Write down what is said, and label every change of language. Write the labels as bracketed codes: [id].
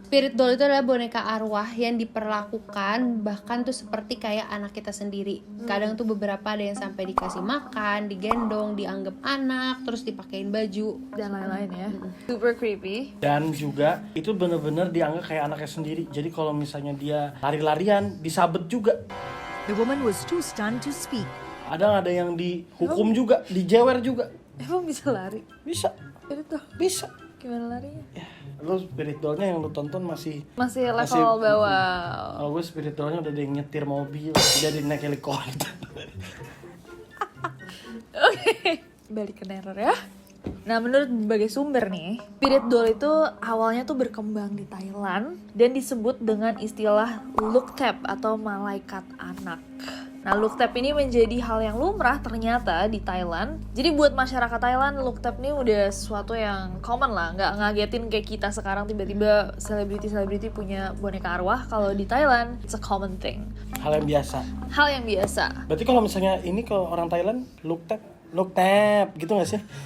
[id] Spirit doll itu adalah boneka arwah yang diperlakukan bahkan tuh seperti kayak anak kita sendiri. Kadang tuh beberapa ada yang sampai dikasih makan, digendong, dianggap anak, terus dipakein baju. Dan lain-lain ya. [en] Super creepy. [id] Dan juga itu benar-benar dianggap kayak anaknya sendiri. Jadi kalau misalnya dia lari-larian, disabet juga. [en] The woman was too stunned to speak. [id] Ada yang dihukum juga, dijewer juga. Emang bisa lari? Bisa, Spirit doll? bisa. Gimana larinya? Ya, lo spirit dollnya yang lo tonton masih Masih level bawah. Kalau gue spirit dollnya udah ada yang nyetir mobil, udah ada yang naik helikopter. Oke, balik ke Neror ya. Nah, menurut berbagai sumber nih, spirit doll itu awalnya tuh berkembang di Thailand dan disebut dengan istilah Looktap atau malaikat anak. Nah, Looktap ini menjadi hal yang lumrah ternyata di Thailand. Jadi buat masyarakat Thailand, Looktap ini udah sesuatu yang common lah. Nggak ngagetin kayak kita sekarang tiba-tiba selebriti punya boneka arwah. Kalau di [en] Thailand, it's a common thing. [id] Hal yang biasa. Hal yang biasa. Berarti kalau misalnya ini kalau orang Thailand, look tap gitu gak sih?